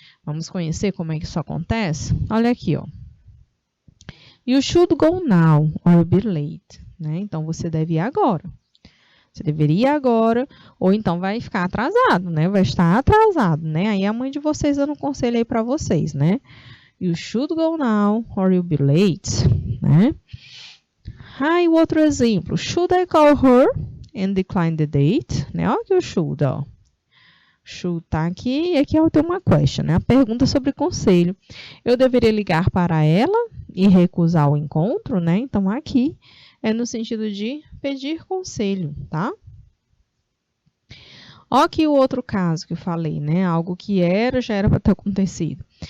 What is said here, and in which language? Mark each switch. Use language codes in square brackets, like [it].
[pt] Vamos conhecer como é que isso acontece? Olha aqui, ó. [en] You should go now or be late, [pt] né? Então, você deve ir agora. Você deveria ir agora, ou então vai ficar atrasado, né? Vai estar atrasado, né? Aí a mãe de vocês dando um conselho aí para vocês, né? [en] You should go now or you'll be late, né? [pt] Ah, e o outro exemplo. [en] Should I call her and decline the date? [pt] Né? Olha aqui o should, ó. Should tá aqui e aqui eu tenho uma question, né? A pergunta sobre conselho. Eu deveria ligar para ela e recusar o encontro, né? Então, aqui é no sentido de pedir conselho, tá? Olha aqui o outro caso que eu falei, né? Algo que já era para ter acontecido.